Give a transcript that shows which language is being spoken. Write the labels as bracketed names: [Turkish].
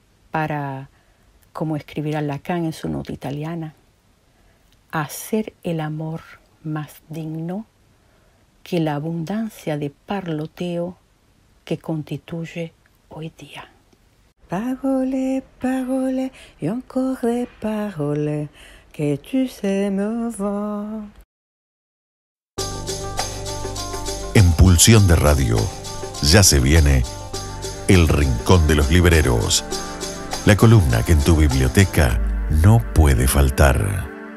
[Spanish] para, como escribirá Lacan en su nota italiana, hacer el amor más digno que la abundancia de parloteo que constituye hoy día. [French] Parole, parole, et encore des paroles que tu sais me voir. [Spanish] En Pulsión de Radio ya se viene El Rincón de los Libreros, la columna que en tu biblioteca no puede faltar.